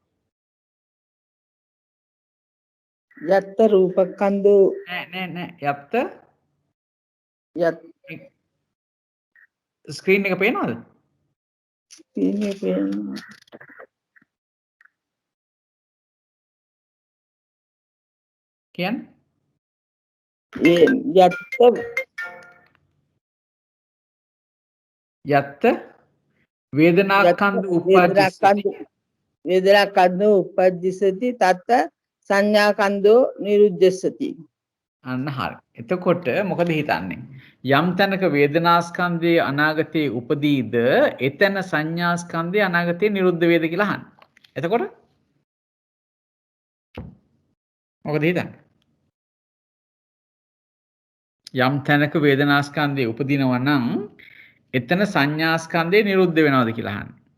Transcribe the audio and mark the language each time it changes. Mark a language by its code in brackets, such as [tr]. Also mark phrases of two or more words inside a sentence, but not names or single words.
[pi] යත්ත රූපකන්දු [si] නෑ යත් ස්ක්‍රීන් එක පේනවද? ස්ක්‍රීන් එක පේනවා. කියන්න. [pi] යත්ත වේදනාස්කන්ධ uppajjissati තත්ත සංඥාකන්ධෝ නිරුද්ධස්සති. [si] අන්න හරි. එතකොට මොකද හිතන්නේ? යම් තැනක වේදනාස්කන්ධයේ අනාගතයේ උපදීද එතන සංඥාස්කන්ධයේ අනාගතයේ නිරුද්ධ වේද කියලා අහන්න. එතකොට මොකද හිතන්නේ? යම් තැනක වේදනාස්කන්ධයේ උපදිනවා නම් එතන සංඥාස්කන්ධයේ නිරුද්ධ වෙනවද කියලා අහන්න.